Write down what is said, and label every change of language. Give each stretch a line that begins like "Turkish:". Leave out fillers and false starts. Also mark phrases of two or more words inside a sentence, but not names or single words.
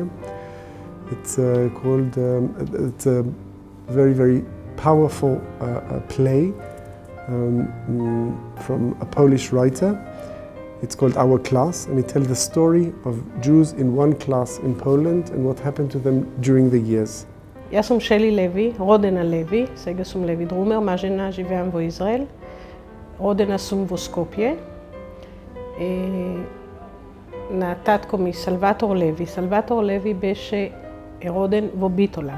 English: It's called, it's a very, very powerful play from a Polish writer. It's called Our Class, and it tells the story of Jews in one class in Poland and what happened to them during the years.
Macedonian: Јас сум Шели Леви, родена Леви, сега сум Леви Друмер, мажена, живеам во Израел. Родена сум во Скопје. На татко ми Салватор Леви. Салватор Леви беше роден во Битола.